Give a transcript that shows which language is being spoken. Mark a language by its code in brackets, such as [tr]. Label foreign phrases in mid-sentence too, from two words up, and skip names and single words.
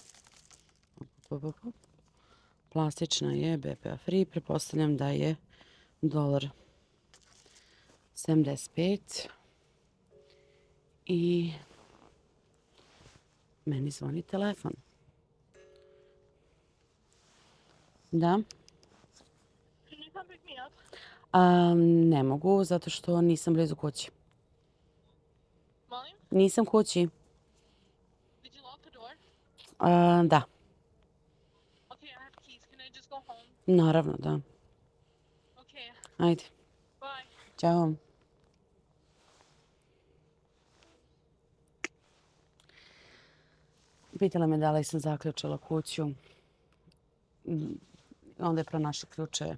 [sr] Plastična je [en] BPA free, [sr] pretpostavljam da je dolar 75 i meni zvoni telefon. Da? [en] Can you come pick me up? [sr] Ne mogu, zato što nisam blizu kući. Molim? Nisam kući. [en] Did you lock the door? [sr] Da, [en] Okay, I have keys. Can I just go home? [sr] naravno, da. [en] Okay, [sr] Ajde, [en] bye. [sr] ćao. Pitala me da li sam zaključala kuću. Onda je pronašla ključe.